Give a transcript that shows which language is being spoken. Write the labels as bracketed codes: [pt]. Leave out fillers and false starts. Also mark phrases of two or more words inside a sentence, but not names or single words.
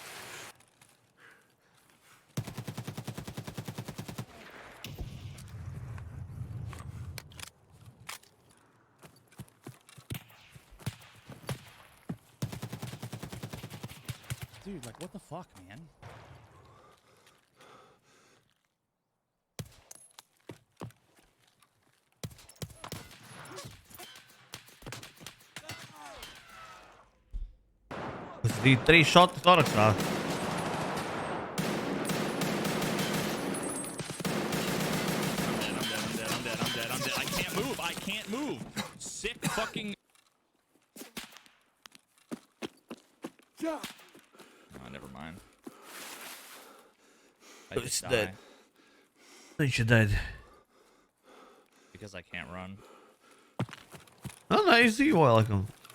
[en] Dude, like, what the fuck, man? [lv] Tas bija 3 šoti toraksā. [en] I'm dead. I can't move. Sick fucking... Oh, never mind. I It's just dead. die [lv] Viņš ir dead. [en] because I can't run. [lv] Nu, nē, es dzīvoju, laikam.